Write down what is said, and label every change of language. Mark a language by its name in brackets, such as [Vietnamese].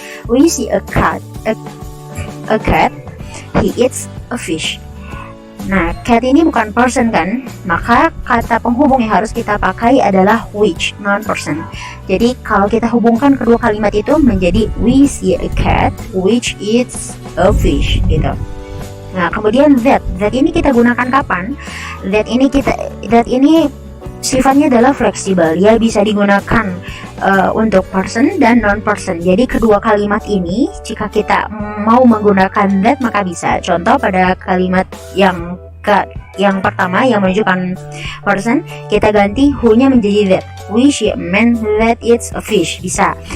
[English] We see a cat, he eats a fish. [Indonesian] Nah, cat ini bukan person kan, maka kata penghubung yang harus kita pakai adalah which, non person. Jadi kalau kita hubungkan kedua kalimat itu menjadi [English] we see a cat which eats a fish [Indonesian] gitu. Nah, kemudian that ini kita gunakan kapan? That ini sifatnya adalah fleksibel, ya, bisa digunakan untuk person dan non person. Jadi kedua kalimat ini jika kita mau menggunakan that maka bisa. Contoh pada kalimat yang pertama yang menunjukkan person, kita ganti who-nya menjadi that. [English] We see a man that eats a fish, bisa.